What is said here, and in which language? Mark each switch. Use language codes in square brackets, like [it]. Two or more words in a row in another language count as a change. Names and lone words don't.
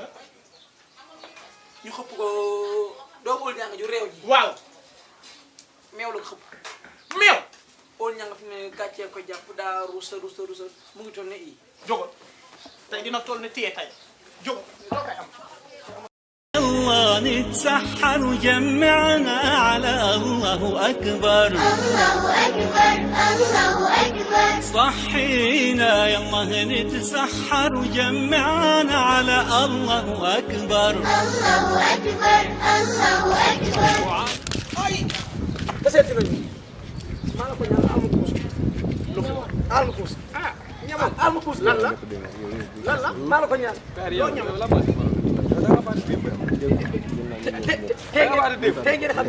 [wo] ñu xëpp ko doomu óol ñàng ju réew ji. waaw meew la ko xëpp. meew óol ñàng fi ne gàccee ko jàpp daa rusa mu ngi toll ne ii. jógo tey dina toll ne téye tey jógo loo koy am [ar] يلا نتسحر وجمعنا على الله أكبر الله أكبر الله أكبر صحينا يلا نتسحر وجمعنا على الله أكبر الله أكبر الله أكبر [wo] ba seeti nañu. maa la ko ñaan aal ma kuus. aal ma kuus. aal ma kuus. lan la maa la ko ñaan. yow ñam la tey ngeen xam ne.